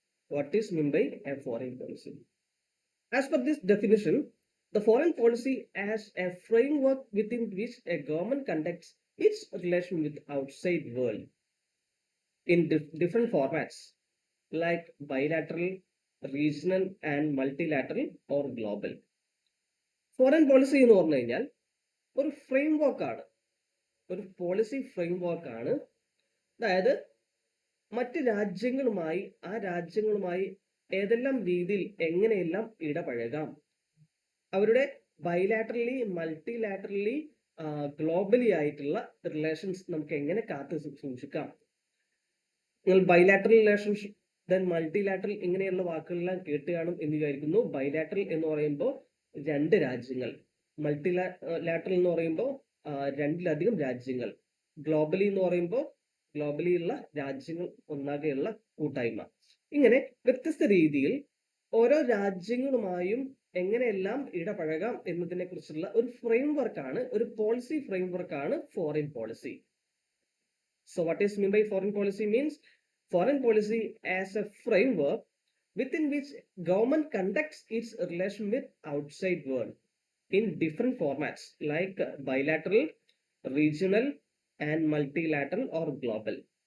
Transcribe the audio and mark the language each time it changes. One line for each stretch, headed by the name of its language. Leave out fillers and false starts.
English: What is meant by a foreign policy? As per this definition, the foreign policy as a framework within which a government conducts its relation with outside world in different formats like bilateral, regional, and multilateral or global.
Malayalam: Foreign policy എന്ന് പറഞ്ഞു കഴിഞ്ഞാൽ ഒരു ഫ്രെയിംവർക്കാണ്, ഒരു policy ഫ്രെയിംവർക്കാണ്. അതായത് മറ്റ് രാജ്യങ്ങളുമായി ഏതെല്ലാം രീതിയിൽ എങ്ങനെയെല്ലാം ഇടപഴകാം, അവരുടെ ബൈലാറ്ററലി, മൾട്ടിലാറ്ററലി, ഗ്ലോബലി ആയിട്ടുള്ള റിലേഷൻസ് നമുക്ക് എങ്ങനെ കാത്തു സൂക്ഷിക്കാം. നിങ്ങൾ ബൈലാറ്ററൽ റിലേഷൻഷിപ്പ്, ദെൻ മൾട്ടിലാറ്ററൽ, ഇങ്ങനെയുള്ള വാക്കുകളെല്ലാം കേട്ട് കാണും എന്ന് വിചാരിക്കുന്നു. ബൈലാറ്ററൽ എന്ന് പറയുമ്പോൾ രണ്ട് രാജ്യങ്ങൾ, മൾട്ടിലാറ്ററൽ എന്ന് പറയുമ്പോൾ രണ്ടിലധികം രാജ്യങ്ങൾ, ഗ്ലോബലി എന്ന് പറയുമ്പോൾ ഗ്ലോബലിയുള്ള രാജ്യങ്ങൾ ഒന്നാകെയുള്ള കൂട്ടായ്മ. ഇങ്ങനെ വ്യത്യസ്ത രീതിയിൽ ഓരോ രാജ്യങ്ങളുമായും എങ്ങനെയെല്ലാം ഇടപഴകാം എന്നതിനെ കുറിച്ചുള്ള ഒരു ഫ്രെയിംവർക്കാണ്, ഒരു policy ഫ്രെയിംവർക്കാണ് foreign policy.
English: So what is meant by foreign policy means foreign policy as a framework within which government conducts its relation with outside world in different formats like bilateral, regional, and multilateral or global.